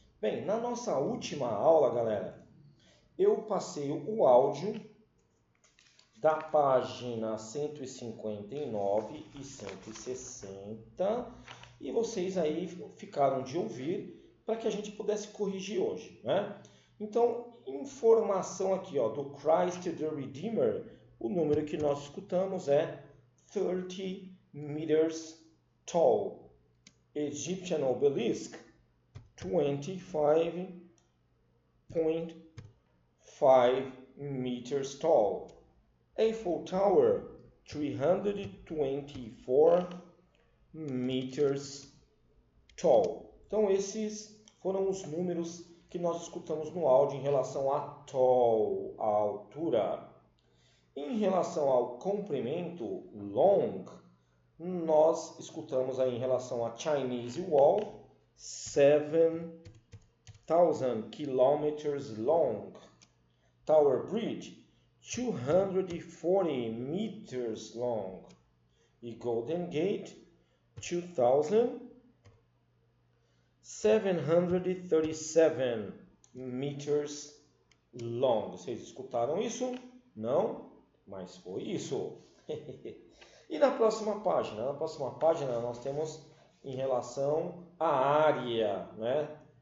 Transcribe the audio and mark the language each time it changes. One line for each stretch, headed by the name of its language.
Portuguese: Bem, na nossa última aula, galera, eu passei o áudio da página 159 e 160 e vocês aí ficaram de ouvir para que a gente pudesse corrigir hoje, né? Então, informação aqui, ó, do Christ the Redeemer, o número que nós escutamos é
English: 30 meters tall. Egyptian obelisk, 25.5 meters tall. Eiffel Tower, 324 meters tall.
Portuguese: Então, esses foram os números que nós escutamos no áudio em relação a tall, a altura. Em relação ao comprimento, long, nós escutamos aí em relação a
English: Chinese Wall, 7,000 kilometers long. Tower Bridge, 240 meters long. E Golden Gate, 2,737 meters long.
Portuguese: Vocês escutaram isso? Não? Mas foi isso. E na próxima página? Na próxima página nós temos em relação à área, né?